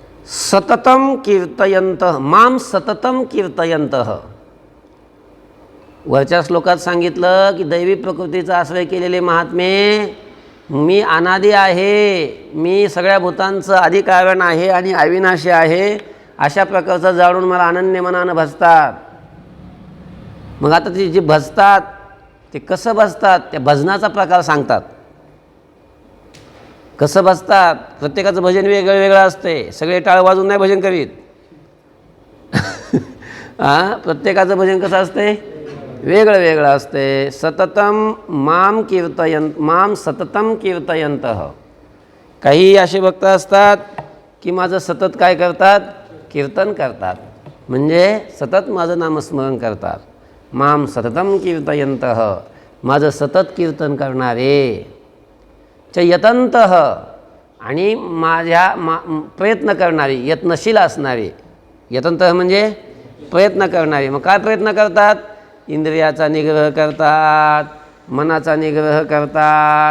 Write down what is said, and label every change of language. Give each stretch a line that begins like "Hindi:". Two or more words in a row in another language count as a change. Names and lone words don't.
Sanskrit: सततं कीर्तयन्तः मां सततं कीर्तयन्तः.
Marathi: वरच्या श्लोकात सांगितलं की दैवी प्रकृतीचा आश्रय केलेले महात्मे, मी अनादी आहे, मी सगळ्या भूतांचं आदिकारण आहे आणि अविनाशी आहे, अशा प्रकारचं जाणून मला अनन्य मनानं भजतात. मग आता ती जी भजतात ते कसं भजतात, त्या भजनाचा प्रकार सांगतात. कसं भजतात? प्रत्येकाचं भजन वेगळं वेगळं असते. सगळे टाळ वाजून नाही भजन करीत. प्रत्येकाचं भजन कसं असते? वेगळं वेगळं असते.
Sanskrit: सततम माम सततम कीर्तयंतः.
Marathi: काही असे भक्त असतात की माझं सतत काय करतात? कीर्तन करतात. म्हणजे सतत माझं नामस्मरण करतात.
Sanskrit: माम सततम कीर्तयंतः,
Marathi: माझं सतत कीर्तन करणारे.
Sanskrit: च यतंतः,
Marathi: आणि माझ्या प्रयत्न करणारे, यत्नशील असणारे. यतंतः म्हणजे प्रयत्न करणारे. मग काय प्रयत्न करतात? इंद्रियाचा निग्रह करतात, मनाचा निग्रह करतात.